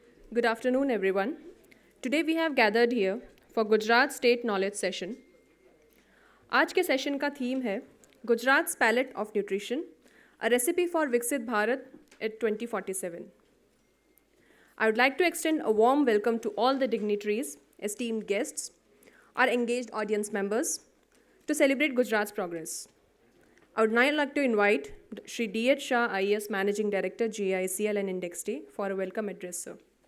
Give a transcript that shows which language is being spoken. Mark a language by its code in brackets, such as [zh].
[en] Good afternoon, everyone. Today we have gathered here for Gujarat State Knowledge Session. [hi] आज के session का theme है Gujarat palette of nutrition a recipe for विकसित Bharat eight 2047. [en] I would like to extend a warm welcome to all the dignitaries, esteemed guests, our engaged audience members to celebrate Gujarat's progress. I would now like to invite Shri D.H. Shah, IAS Managing Director, GICL and Index Day, for a welcome address, sir.